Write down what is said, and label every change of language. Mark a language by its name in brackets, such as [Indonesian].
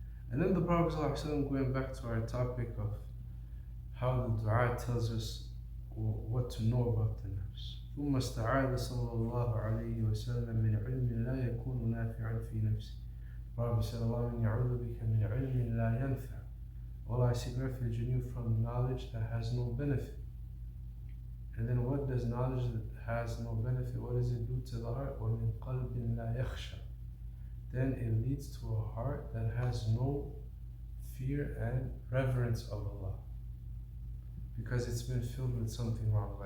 [English] And then the Prophet ﷺ, going back to our topic of how the dua tells us what to know about the nafs. [Arabic] ثم استعاذ صلى الله عليه وسلم من علم لا يكون نافعا في نفسه. [English] The Prophet said, [Arabic] اللهم يعوذ بك من علم لا ينفع. [English] Allah, I seek refuge in you from knowledge that has no benefit. And then what does knowledge that has no benefit, what does it do to the heart? [Arabic] وَمِن قَلْبٍ لَا يَخْشَى. [English] Then it leads to a heart that has no fear and reverence of Allah, because it's been filled with something wrong.